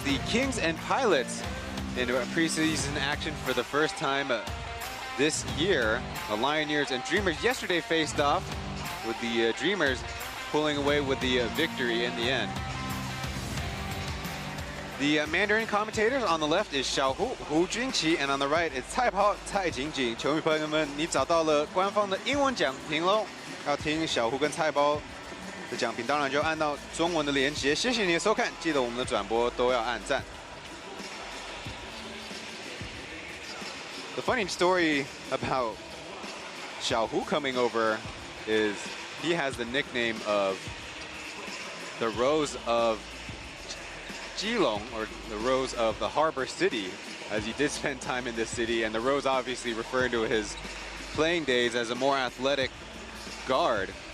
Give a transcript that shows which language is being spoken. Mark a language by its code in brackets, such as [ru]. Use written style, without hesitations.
[en] The Kings and Pilots in preseason action for the first time this year. The Lioneers and Dreamers yesterday faced off, with the Dreamers pulling away with the victory in the end. The Mandarin commentators on the left is Xiaohu Hu Junqi, and on the right is Cai Pao Cai Jingjing. [zh] 球迷朋友们，你找到了官方的英文讲评喽，要听小胡跟菜包的讲评，当然就按到中文的连结。谢谢你的收看，记得我们的转播都要按赞。 [en] The funny story about Xiaohu coming over is he has the nickname of the Rose of Keelung, or the Rose of the Harbor City, as he did spend time in this city, and the Rose obviously referring to his playing days as a more athletic guard.